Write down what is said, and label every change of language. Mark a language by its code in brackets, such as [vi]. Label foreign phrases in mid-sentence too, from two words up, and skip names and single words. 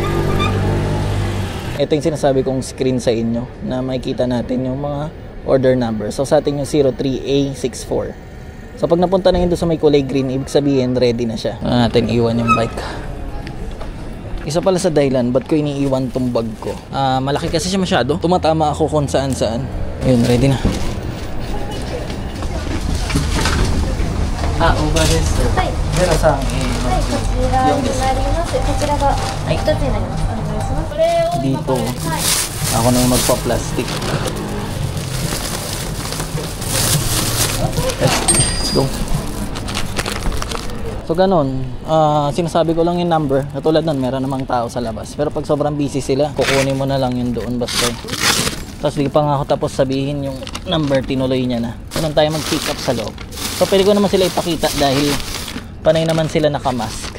[tl] Ito yung sinasabi kong screen sa inyo na makikita natin yung mga order number. So sa atin yung 03A64. So pag napunta na yun doon sa may kulay green, ibig sabihin ready na siya. Natin iwan yung bike. Isa pala sa dahilan ba't ko iniiwan tong bag ko. Malaki kasi siya masyado. Tumatama ako kung saan saan. Ayun, ready na. [ja] オーバーです。はい。ゼロさん、はい、こちらになります。こちらが一つになります。お願いします。これを dito. [tl] Ako na yung magpa-plastic. [en] Let's go. [tl] So ganun, sinasabi ko lang yung number. Katulad nun, meron namang tao sa labas. Pero pag sobrang busy sila, kukunin mo na lang yun doon basta. Tapos di pa nga ako tapos sabihin yung number, tinuloy niya na. Ganun tayo mag-pick up sa loob. So pwede ko naman sila ipakita dahil panay naman sila naka-mask.